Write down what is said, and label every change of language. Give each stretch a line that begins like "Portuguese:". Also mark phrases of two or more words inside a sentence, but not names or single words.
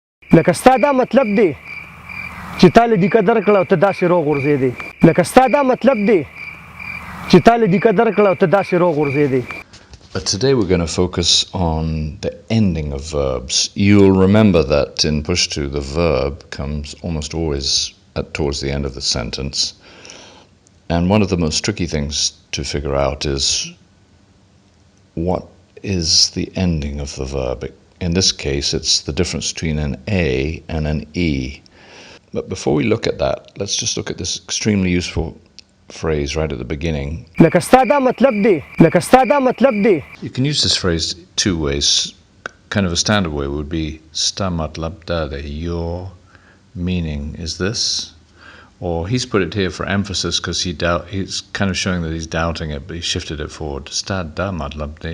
Pashto: لکه ستا دا مطلب دی چې تا له دیکه درکړه او ته داسې روغ غورځېدې. لکه ستا دا مطلب دی چې تا له دیکه درکړه او ته داسې روغ غورځېدې.
English: But today we're going to focus on the ending of verbs. You'll remember that in Pashto the verb comes almost always towards the end of the sentence. And one of the most tricky things to figure out is what is the ending of the verb. In this case, it's the difference between an A and an E. But before we look at that, let's just look at this extremely useful phrase right at the beginning.
Pashto: لکه ستا دا مطلب دی لکه ستا دا مطلب دی.
English: You can use this phrase two ways. Kind of a standard way would be
Pashto: ستا مطلب دا دی,
English: your meaning is this. Or he's put it here for emphasis because he's kind of showing that he's doubting it, but he shifted it forward.
Pashto: ستا دا مطلب دی.